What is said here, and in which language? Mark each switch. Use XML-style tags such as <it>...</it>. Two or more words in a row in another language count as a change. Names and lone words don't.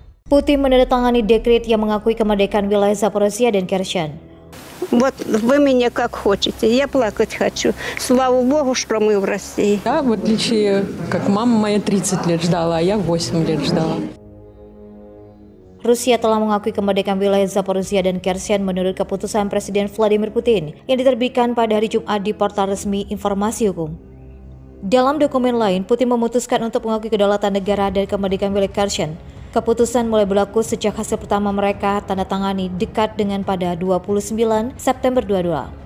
<id>Putin menandatangani dekret yang mengakui kemerdekaan wilayah Zaporizhia dan Kherson.</id> <ru>Вот вы меня как хотите, я плакать хочу. Слава Богу, что мы в России. Я, в отличие, как мама моя 30 лет ждала, а я 8 лет ждала.</ru> <id>Rusia telah mengakui kemerdekaan wilayah Zaporizhia dan Kherson menurut keputusan Presiden Vladimir Putin yang diterbitkan pada hari Jumat di portal resmi Informasi Hukum. Dalam dokumen lain, Putin memutuskan untuk mengakui kedaulatan negara dan kemerdekaan wilayah Kherson. Keputusan mulai berlaku sejak hasil pertama mereka tanda tangani dekat dengan pada 29 September 22.</id>